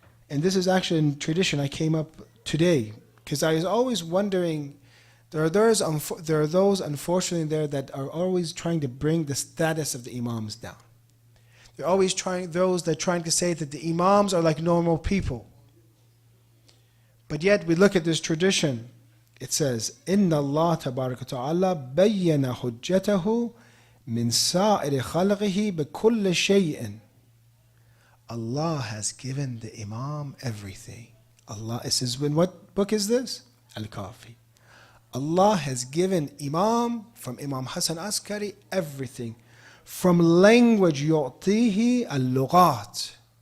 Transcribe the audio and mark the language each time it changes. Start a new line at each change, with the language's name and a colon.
English: And this is actually a tradition I came up today, because I was always wondering, there are those unfortunately there that are always trying to bring the status of the Imams down. They're always trying to say that the Imams are like normal people. But yet we look at this tradition. It says,
Arabic: إِنَّ اللَّهَ تَبَارَكَ وَتَعَالَى بَيَّنَ حُجَّتَهُ مِنْ سَائِرِ خَلْقِهِ بِكُلِّ شَيْءٍ.
English: Allah has given the Imam everything. Allah, it says, in what book is this? Al-Kafi. Allah has given Imam, from Imam Hassan Askari, everything. From language,
Arabic: يُعْطِيهِ اللُّغَاتِ.